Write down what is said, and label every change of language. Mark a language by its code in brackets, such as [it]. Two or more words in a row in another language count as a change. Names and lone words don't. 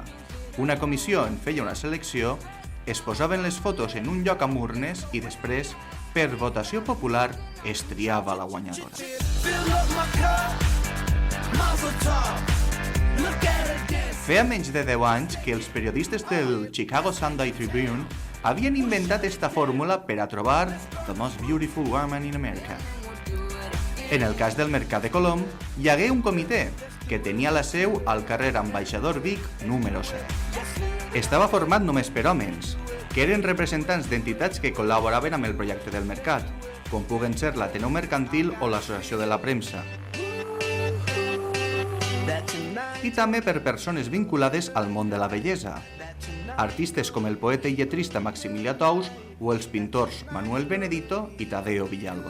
[ca] Una comissió en feia una selecció, es posaven les fotos en un lloc amb urnes i després, per votació popular, es triava la guanyadora. Feia menys de 10 anys que els periodistes del Chicago Sunday Tribune havien inventat esta fórmula per a trobar [en] the most beautiful woman in America. [ca] En el cas del Mercat de Colom, hi hagué un comitè que tenia la seu al carrer Ambaixador Vic, número 7. Estava format només per homes, que eren representants d'entitats que col·laboraven amb el projecte del mercat, com puguen ser l'Ateneu Mercantil o l'Associació de la Premsa, i també per persones vinculades al món de la bellesa, artistes com el poeta i lletrista Maximilià Tous o els pintors Manuel Benedito i Tadeo Villalba.